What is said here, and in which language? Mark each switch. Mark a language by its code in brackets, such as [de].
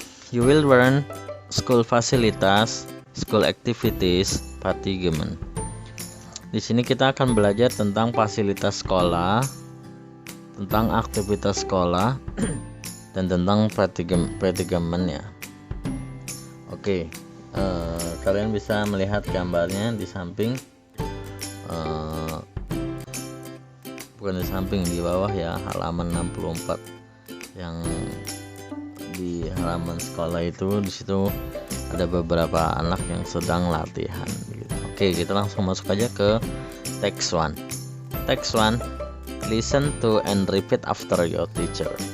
[en] You will learn school facilities, school activities, fatigue. [id] Di sini kita akan belajar tentang fasilitas sekolah, tentang aktivitas sekolah, dan tentang fatigue ya. Oke, kalian bisa melihat gambarnya di samping, bukan di samping, di bawah ya, halaman 64. Yang di halaman sekolah itu, di situ ada beberapa anak yang sedang latihan gitu. Oke, kita langsung masuk aja ke text 1. [en] Text 1, listen to and repeat after your teacher.